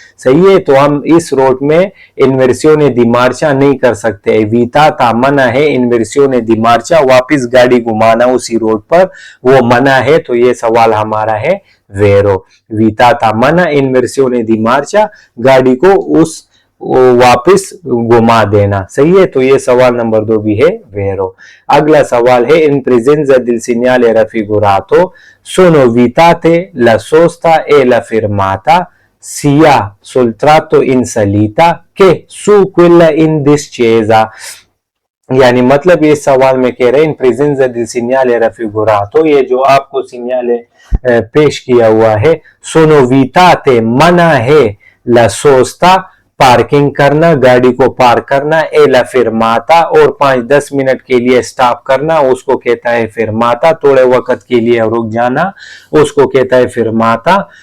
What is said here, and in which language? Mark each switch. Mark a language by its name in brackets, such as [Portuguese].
[Hindi] सही है, तो हम इस रोड में [Italian] इन्वर्सियोने दी मार्चा [Hindi] नहीं कर सकते, विताता मना है, इन्वर्सियोने दी मार्चा वापस गाड़ी घुमाना उसी रोड पर, वो मना है। तो ये सवाल हमारा है वेरो, विताता मना [Italian] इन्वर्सियोने दी मार्चा, [Hindi] गाड़ी को उस वापस घुमा देना। सही है, तो ये सवाल नंबर 2 भी है वेरो। अगला सवाल है इन [Italian] presenza del segnale raffigurato sono vitate la sosta e la fermata sia sul tratto in salita che su quella in discesa। [Hindi] यानी मतलब ये सवाल में कह रहे हैं इन [Italian] presenza del segnale raffigurato, [Hindi] ये जो आपको सिग्नल पेश किया हुआ है, [Italian] sono vitate [Hindi] मना है, [Italian] la sosta [Hindi] पार्किंग करना, गाड़ी को पार्क करना, [Italian] ए ला फिरमाता [Hindi] और 5-10 मिनट के लिए स्टॉप करना, उसको कहता है फिरमाता, थोड़े वक्त के लिए रुक जाना, उसको कहता है फिरमाता।